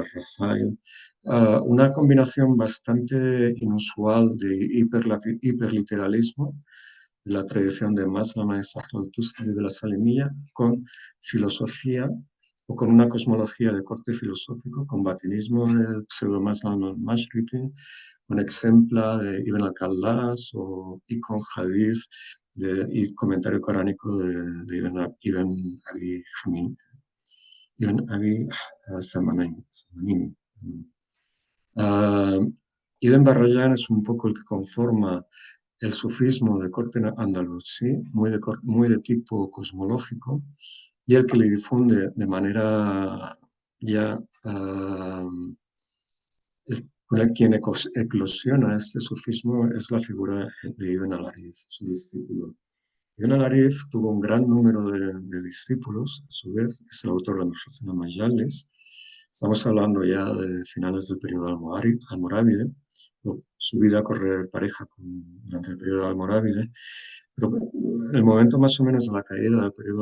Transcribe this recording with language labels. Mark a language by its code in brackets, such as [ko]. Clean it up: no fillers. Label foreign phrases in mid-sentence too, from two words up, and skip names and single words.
[es] Rasail, una combinación bastante inusual de hiperliteralismo, la tradición de Maslama y Zaratustra y de la Salimía, con filosofía o con una cosmología de corte filosófico, con batinismo del pseudo-Maslam al-Mashriki, con exempla de Ibn al-Khallas y con hadith y comentario coránico de Ibn Abi Hamid. Ibn Abi Samanin. Uh, Ibn Barrayan es un poco el que conforma el sufismo de corte andalusí, muy de tipo cosmológico, y el que le difunde de manera ya quien eclosiona este sufismo es la figura de Ibn al-Ariz, su discípulo. Ibn al-Arif tuvo un gran número de discípulos, a su vez, es el autor de Al-Hasan al-Majales. Estamos hablando ya de finales del periodo almorávide. Su vida corre pareja durante el periodo almorávide, pero el momento más o menos de la caída del periodo